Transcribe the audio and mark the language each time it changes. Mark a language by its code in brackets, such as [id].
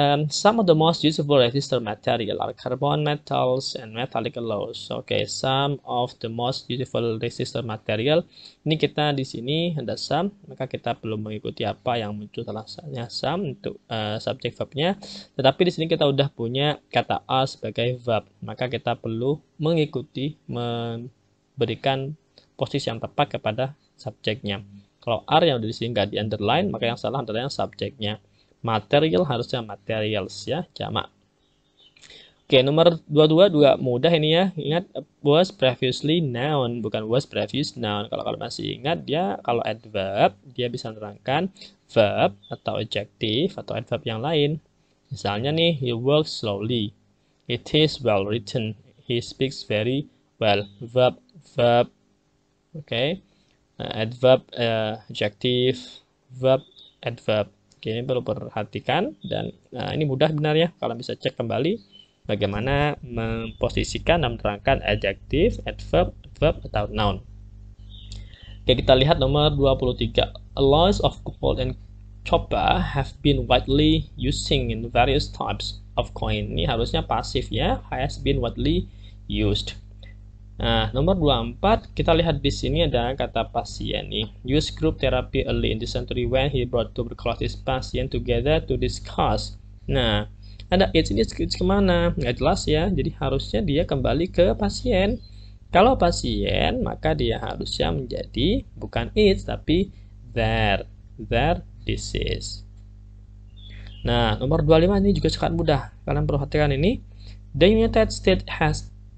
[en] Some of the most useful resistor material are carbon metals and metallic alloys. Oke, some of the most useful resistor material. [id] Ini kita di sini ada some, maka kita perlu mengikuti apa yang muncul setelahnya some untuk subjek verbnya. Tetapi di sini kita udah punya kata are sebagai verb, maka kita perlu mengikuti memberikan posisi yang tepat kepada subjeknya. Kalau are yang di sini nggak di underline, maka yang salah adalah yang subjeknya. Material harusnya materials ya, jamak. Oke, nomor 22 juga mudah ini ya. Ingat was previously noun, bukan was previous noun. Kalau kalian masih ingat, dia kalau adverb, dia bisa menerangkan verb atau adjective atau adverb yang lain. [en] Misalnya nih, he works slowly. It is well written. He speaks very well. Verb. Oke. Adverb, adjective, verb, adverb. [id] Oke, ini perlu perhatikan dan ini mudah sebenarnya. Kalian bisa cek kembali bagaimana memposisikan dan menerangkan adjective, adverb, verb atau noun. Oke, kita lihat nomor 23. [en] Alloys of gold and copper have been widely using in various types of coin. [id] Ini harusnya pasif ya, has been widely used. Nah, nomor 24, kita lihat di sini ada kata pasien nih. [en] Use group therapy early in the century when he brought tuberculosis patient together to discuss. [id] Nah, ada AIDS ini kemana? Nggak jelas ya, jadi harusnya dia kembali ke pasien. Kalau pasien, maka dia harusnya menjadi bukan AIDS, tapi their disease. Nah, nomor 25 ini juga sangat mudah. Kalian perhatikan ini. The United States has.